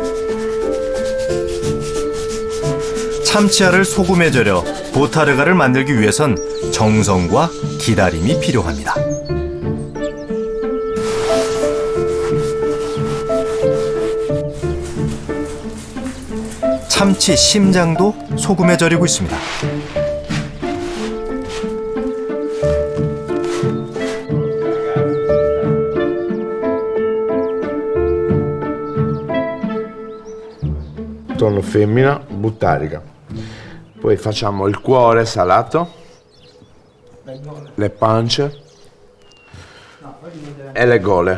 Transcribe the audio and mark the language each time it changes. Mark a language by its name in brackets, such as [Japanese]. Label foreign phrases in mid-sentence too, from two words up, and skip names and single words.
[Korean] 참치알을 소금에 절여 보타르가를 만들기 위해선 정성과 기다림이 필요합니다. 참치 심장도 소금에 절이고 있습니다. [Italian] Tonno femmina, buttarica. Poi facciamo il cuore salato, le pance e le gole.